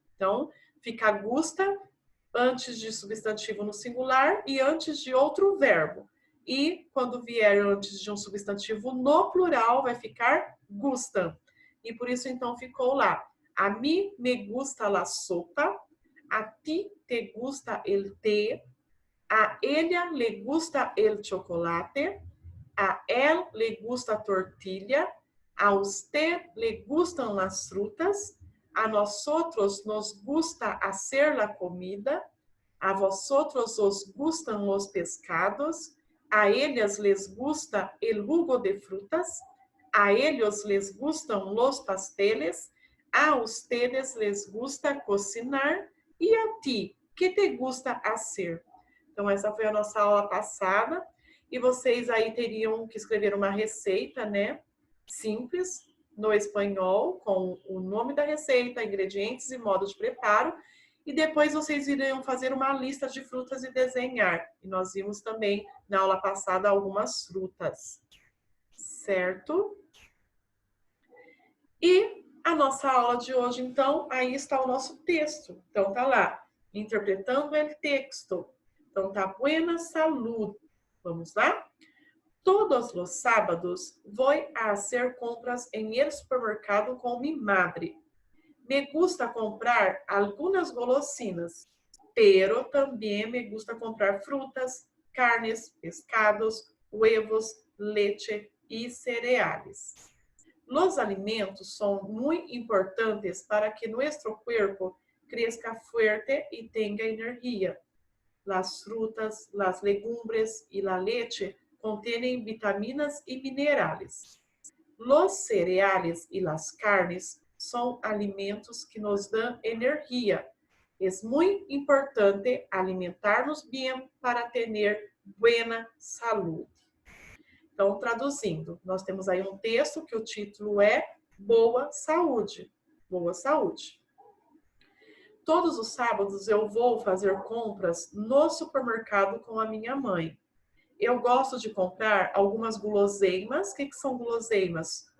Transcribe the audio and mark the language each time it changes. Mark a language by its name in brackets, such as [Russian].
[Portuguese] Então, fica gusta antes de substantivo no singular e antes de outro verbo. E quando vier antes de um substantivo no plural, vai ficar gustan. E por isso, então, ficou lá. [Spanish] A mí me gusta la sopa. a ti te gusta el té, a ella le gusta el chocolate, a él le gusta tortilla, a usted le gustan las frutas, a nosotros nos gusta hacer la comida, a vosotros os gustan los pescados, a ellas les gusta el jugo de frutas, a ellos les gustan los pasteles, a ustedes les gusta cocinar e a ti, que te gusta hacer? [Portuguese] Então, essa foi a nossa aula passada. E vocês aí teriam que escrever uma receita, né? Simples, no espanhol, com o nome da receita, ingredientes e modo de preparo. E depois vocês iriam fazer uma lista de frutas e desenhar. E nós vimos também, na aula passada, algumas frutas. Certo? E a nossa aula de hoje, então, aí está o nosso texto. Então, tá lá, interpretando o texto. Então, tá, buena salud. Vamos lá? [Spanish] Todos los sábados voy a hacer compras en el supermercado con mi madre. Me gusta comprar algunas golosinas, pero también me gusta comprar frutas, carnes, pescados, huevos, leche y cereales. Los alimentos son muy importantes para que nuestro cuerpo crezca fuerte y tenga energía. Las frutas, las legumbres y la leche contienen vitaminas y minerales. Los cereales y las carnes son alimentos que nos dan energía. Es muy importante alimentarnos bien para tener buena salud. [Portuguese] Então, traduzindo, nós temos aí um texto que o título é Boa Saúde. Boa Saúde. Todos os sábados eu vou fazer compras no supermercado com a minha mãe. Eu gosto de comprar algumas guloseimas. O que são guloseimas?